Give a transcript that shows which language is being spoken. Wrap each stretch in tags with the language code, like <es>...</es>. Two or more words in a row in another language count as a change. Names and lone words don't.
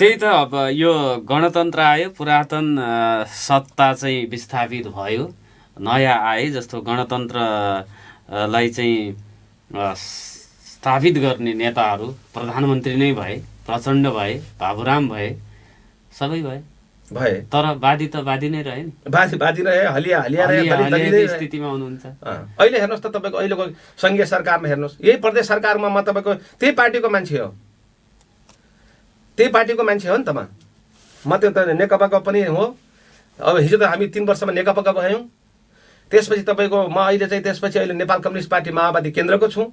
<ne>त्यही त अब यो गणतन्त्र आयो, पुरातन सत्ता चाहिँ विस्थापित भयो, नयाँ आए जस्तो गणतन्त्रलाई चाहिँ स्थापित गर्ने नेताहरू प्रधानमन्त्री नै भए, प्रचण्ड भए, बाबुराम भए, सबै भए। तर वादी त वादी नै रहे नि, वादी रहे, हलिया रहे स्थितिमा हुनुहुन्छ। अहिले हेर्नुहोस् त तपाईँको अहिलेको सङ्घीय सरकारमा हेर्नुहोस्, यही प्रदेश सरकारमा म तपाईँको त्यही पार्टीको मान्छे हो, त्यही पार्टीको मान्छे हो नि त म त्यो त नेकपाको पनि हो। अब हिजो त हामी 3 वर्षमा नेकपाका भयौँ, त्यसपछि तपाईँको म अहिले चाहिँ त्यसपछि अहिले नेपाल कम्युनिस्ट पार्टी माओवादी केन्द्रको छु।</ne>